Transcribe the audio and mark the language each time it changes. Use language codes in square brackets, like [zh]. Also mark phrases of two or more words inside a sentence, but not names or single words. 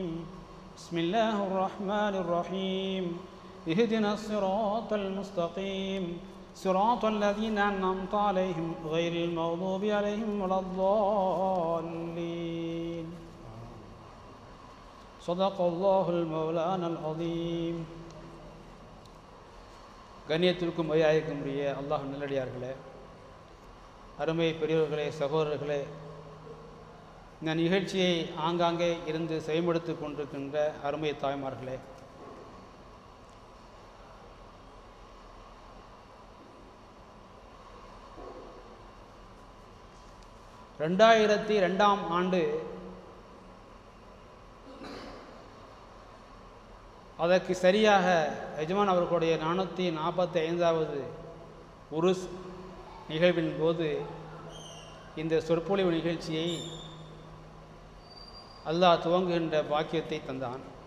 [ar] بسم الله الرحمن الرحيم. اهدنا الصراط المستقيم صراط الذين أنعمت عليهم غير المغضوب عليهم ولا الضالين. صدق الله المولانا العظيم. [ta] கண்ணியத்திற்கும் மரியாதைக்கும் உரிய அல்லாஹ் நல்லடியார்களே, அருமை பெரியவர்களே, சகோதரர்களே, இந்த நிகழ்ச்சியை ஆங்காங்கே இருந்து செயல்படுத்தி கொண்டிருக்கின்ற அருமை தாய்மார்களே, 2002ஆம் ஆண்டு அதற்கு சரியாக எஜமான் அவர்களுடைய 445வது உருஸ் நிகழ்வின் போது இந்த சொற்பொழிவு நிகழ்ச்சியை அல்லாஹ் துவங்குகின்ற பாக்கியத்தை தந்தான்.